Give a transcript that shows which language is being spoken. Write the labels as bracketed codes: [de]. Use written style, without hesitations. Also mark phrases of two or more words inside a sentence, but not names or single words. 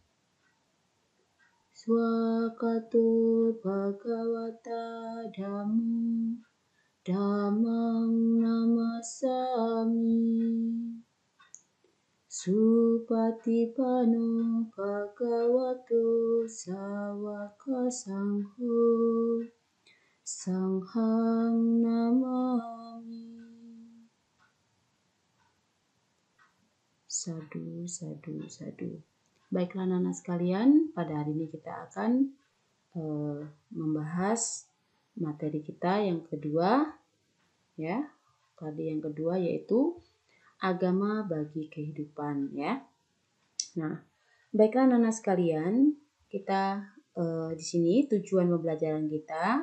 [pi] Swakato Bhagavata Dhammo Dhammang Namasami Supatipano Bhagavato Sawaka Sangho Sanghang Namami. Sadu, sadu, sadu. [id] Baiklah anak-anak sekalian, pada hari ini kita akan membahas materi kita yang kedua, ya. Tadi yang kedua yaitu agama bagi kehidupan, ya. Nah, baiklah anak-anak sekalian, kita di sini tujuan pembelajaran kita.